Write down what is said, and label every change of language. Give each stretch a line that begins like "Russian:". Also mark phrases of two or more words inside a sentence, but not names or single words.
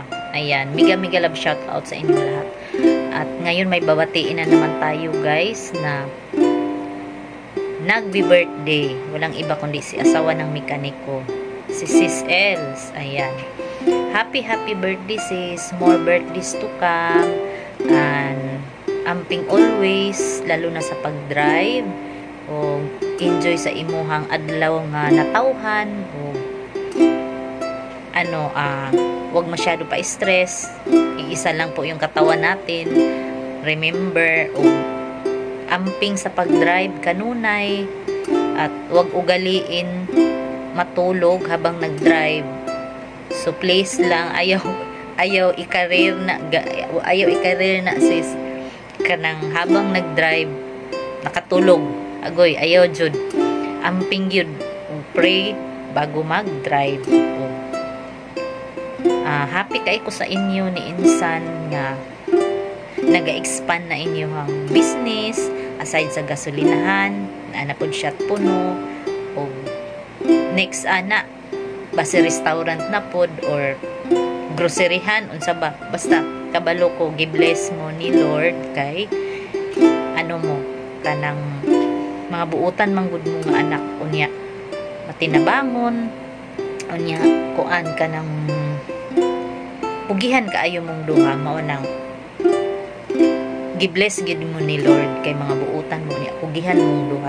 Filipino: Ayan,
English: mega love shout out
Filipino: sa inyo lahat. At ngayon may babatiin na naman tayo guys na nagbi-birthday. Walang iba kundi si asawa ng mekaniko, si Sis Els.
English: Ayan. Happy birthday sis. More birthdays to come.
Filipino: And amping always, lalo na sa pag-drive.
Cebuano: O enjoy sa imuhang adlaw nga natawhan.
Filipino: O wag masyado pa stress. Iisa lang po yung katawan natin. Remember,
Cebuano: amping sa pag-drive kanunay.
Filipino: At wag ugaliin matulog habang nag-drive.
Cebuano: So please lang, ayaw i-career na sis kanang
Filipino: habang nag-drive
Cebuano: nakatulog. Agoy, ayaw jud. Amping yun. Pray bago mag-drive. Happy kay ko sa inyo ni Insan nga naga-expand na inyong business aside sa gasolinahan na pod siya puno o next basta restaurant na pod or groceryhan unsa ba, basta kabalo ko gi-bless mo ni Lord kay mo kanang mga buutan manggud mo nga anak unya matinabangon unya kuan kanang pugihan kaayo mong duha mao nang gi-bless gid mo ni Lord kay mga buutan mo niya pugihan mong duha.